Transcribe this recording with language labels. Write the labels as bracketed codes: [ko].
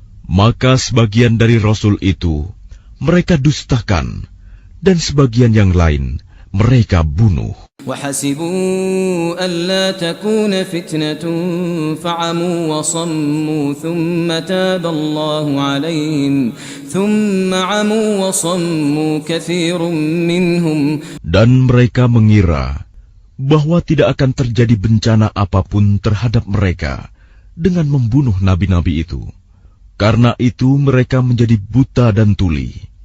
[id] Maka sebagian dari rasul itu mereka dustakan, dan sebagian yang lain mereka bunuh. [ar] وحسبوا ألا تكون فتنة فعموا وصموا ثم تاب الله عليهم ثم عموا وصموا كثير منهم. [id] Dan mereka mengira bahwa tidak akan terjadi bencana apapun terhadap mereka dengan membunuh nabi-nabi itu. Karena itu mereka menjadi buta dan tuli.